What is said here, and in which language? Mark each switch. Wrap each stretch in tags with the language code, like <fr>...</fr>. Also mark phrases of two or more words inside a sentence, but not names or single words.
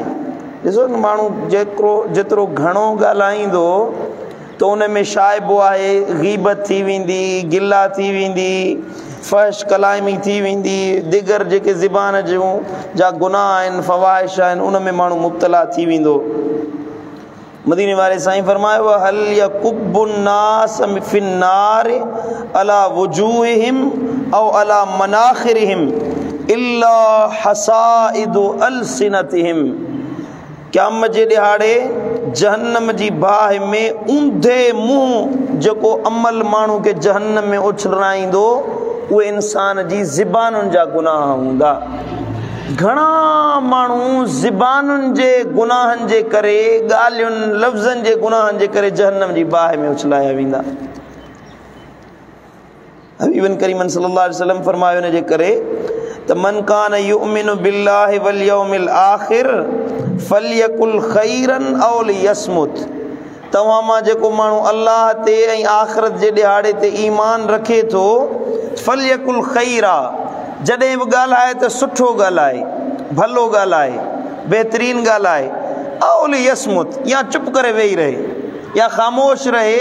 <sd>ॾिसो न, माण्हू जेतिरो घणो ॻाल्हाईंदो त उन में शाइबो आहे, ग़ीबत थी वेंदी, गिला थी वेंदी, फहश कलामी थी वेंदी, दिगर जेके ज़बान जूं जा गुनाह आहिनि, फ़वाहिश आहिनि, उन में माण्हू मुब्तला थी वेंदो। मदीने वारे साईं फरमायो</sd> <ar>هل يكب الناس في النار على وجوههم أو على مناخرهم إلا حصائد ألسنتهم.</ar> <sd>क़यामत जे ॾिहाड़े जहन्नम जी बाहि में ऊंधे मुंहुं जेको अमल माण्हू खे जहन्नम में उछलाईंदो, उहे इंसान जी ज़बानुनि जा गुनाह हूंदा। घणा माण्हू ज़बानुनि जे गुनाहनि जे करे, ॻाल्हियुनि लफ़्ज़नि जे गुनाहनि जे करे जहन्नम जी बाहि में उछलाया वेंदा। हबीबन करीमन</sd> <ar>صلى الله عليه وسلم</ar> <sd>फरमायो इन जे करे त</sd> <ar>من كان يؤمن بالله واليوم الآخر فليقل خيرا أو ليصمت.</ar> <sd>तव्हां मां जेको माण्हू अल्लाह ते ऐं आख़िरत जे ॾिहाड़े ते ईमान रखे थो,</sd> <ar>فليقل خيرا,</ar> <sd>जॾहिं बि ॻाल्हाए त सुठो ॻाल्हाए, भलो ॻाल्हाए, बहितरीन ॻाल्हाए।</sd> <ar>أو ليصمت</ar> <sd>या चुप करे वेही रहे या ख़ामोश रहे।</sd>